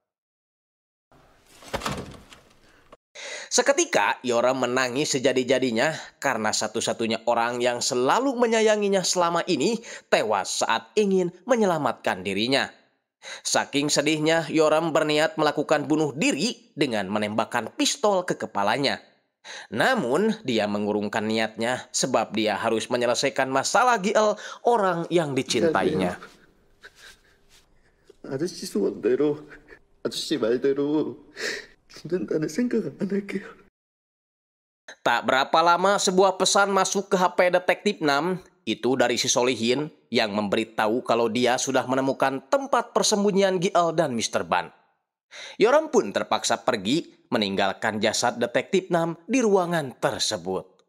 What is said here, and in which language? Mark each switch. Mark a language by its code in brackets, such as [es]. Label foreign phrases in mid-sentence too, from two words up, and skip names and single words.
[id] Seketika Yorem menangis sejadi-jadinya karena satu-satunya orang yang selalu menyayanginya selama ini tewas saat ingin menyelamatkan dirinya. Saking sedihnya, Yorem berniat melakukan bunuh diri dengan menembakkan pistol ke kepalanya. Namun, dia mengurungkan niatnya sebab dia harus menyelesaikan masalah Giel, orang yang dicintainya. [ko] 아저씨 소원대로, 아저씨 말대로 죽는다는 생각 안 할게요. [id] Tak berapa lama sebuah pesan masuk ke HP Detektif Nam, itu dari si Solihin yang memberitahu kalau dia sudah menemukan tempat persembunyian Giel dan Mr. Ban. Yorem pun terpaksa pergi meninggalkan jasad Detektif Nam di ruangan tersebut.